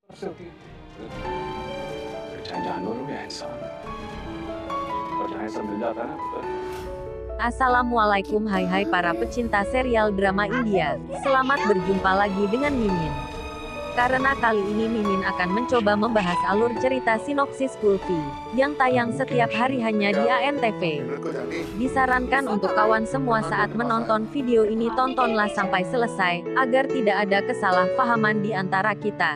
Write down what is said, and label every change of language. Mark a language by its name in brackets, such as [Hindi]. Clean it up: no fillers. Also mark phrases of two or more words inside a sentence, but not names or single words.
[Hindi] सकती है। फिर चाहे जानवर हो या इंसान, और जहाँ सब मिल जाता है ना तो [Indonesian] Assalamualaikum hai para pecinta serial drama India. Selamat berjumpa lagi dengan Mimin. Karena kali ini Mimin akan mencoba membahas alur cerita sinopsis Kulfi, yang tayang setiap hari hanya di ANTV. Disarankan untuk kawan semua saat menonton video ini tontonlah sampai selesai, agar tidak ada kesalahpahaman di antara kita.